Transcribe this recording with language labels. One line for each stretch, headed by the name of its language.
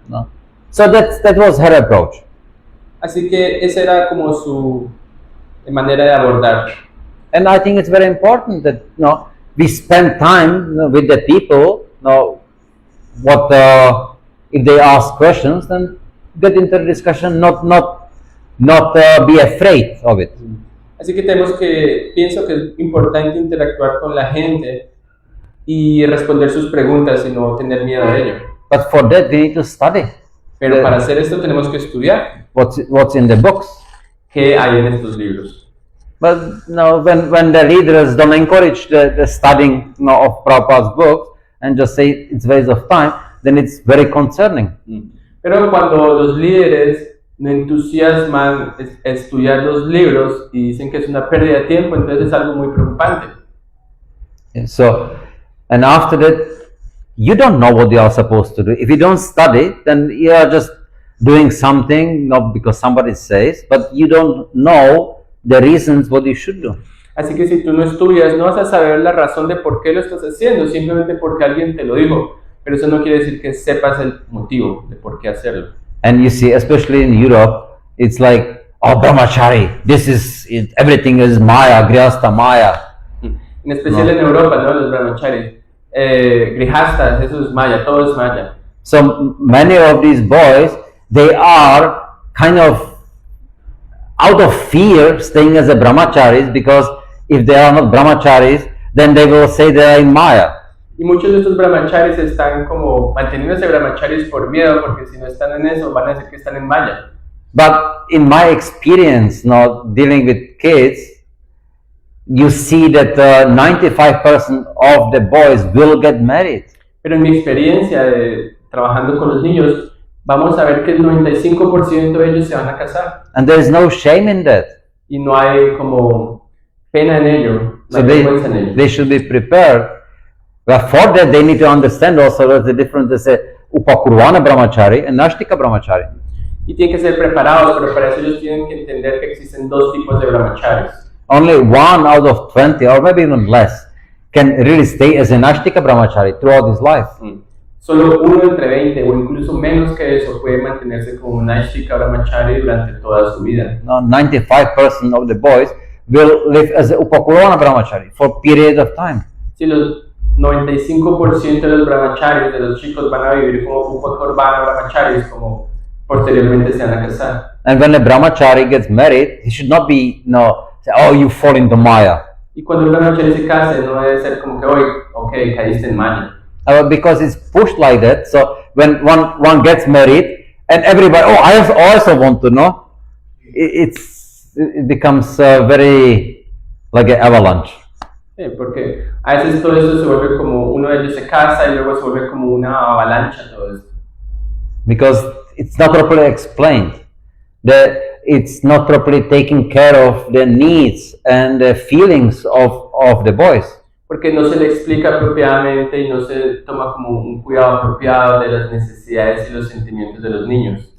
English: No. So that was her approach.
Spanish: Así que esa era como su manera de abordar.
English: And I think it's very important that we spend time with the people. What if they ask questions, then get into the discussion. Not be afraid of it.
Spanish: Así que pienso que es importante interactuar con la gente y responder sus preguntas y no tener miedo de ello.
English: But for that we need to study.
Spanish: Pero para hacer esto tenemos que estudiar.
English: What's in the books?
Spanish: ¿Qué hay en estos libros?
English: But when the leaders don't encourage the studying of Prabhupada's books and just say it's waste of time, then it's very concerning.
Spanish: Pero cuando los líderes no entusiasman estudiar los libros y dicen que es una pérdida de tiempo, entonces es algo muy preocupante.
English: So, and after that, you don't know what you are supposed to do. If you don't study, then you are just doing something, not because somebody says, but you don't know the reasons what you should do.
Spanish: Así que si tú no estudias, no vas a saber la razón de por qué lo estás haciendo, simplemente porque alguien te lo dijo. Pero eso no quiere decir que sepas el motivo de por qué hacerlo.
English: And you see, especially in Europe, it's like, oh, brahmachari, everything is maya, grihastha maya.
Spanish: En especial en Europa, ¿no? Los brahmacharis. Grihastas, eso es maya, todo es maya.
English: So many of these boys, they are kind of out of fear staying as a brahmacharis, because if they are not brahmacharis, then they will say they are in maya.
Spanish: Y muchos de estos brahmacharis están como manteniéndose brahmacharis por miedo, porque si no están en eso, van a decir que están en maya.
English: But in my experience, dealing with kids, you see that 95% of the boys will get married.
Spanish: Pero en mi experiencia trabajando con los niños, vamos a ver que el 95% de ellos se van a casar.
English: And there is no shame in that.
Spanish: Y no hay como pena en ello, no
English: So
Spanish: hay vergüenza en ello.
English: they should be prepared. But for that, they need to understand also that the difference is Upakurvana Brahmachari and Nashtika Brahmachari.
Spanish: Y tienen que ser preparados, pero para eso ellos tienen que entender que existen dos tipos de brahmacharis.
English: Only 1 out of 20, or maybe even less, can really stay as a Nashtika Brahmachari throughout his life.
Spanish: Solo 1 entre 20 o incluso menos que eso puede mantenerse como un Nashtika Brahmachari durante toda su vida.
English: 95% of the boys will live as a Upakurvana Brahmachari for a period of time.
Spanish: Si los 95% de los brahmacharis, de los chicos, van a vivir como Upakurvana Brahmacharis, como posteriormente se van a casar.
English: And when a Brahmachari gets married, he should not be, say, oh, you fall into Maya.
Spanish: Y cuando un brahmachari se case, no debe ser como que, oye, ok, caíste en maya.
English: Because it's pushed like that. So when one gets married, and everybody, oh, I also want to know, it becomes very like an avalanche.
Spanish: Sí, porque a veces todo esto se vuelve como, uno de ellos se casa y luego se vuelve como una avalancha todo esto.
English: Because it's not properly explained. It's not properly taking care of the needs and the feelings of the boys.
Spanish: Porque no se le explica apropiadamente y no se toma como un cuidado apropiado de las necesidades y los sentimientos de los niños.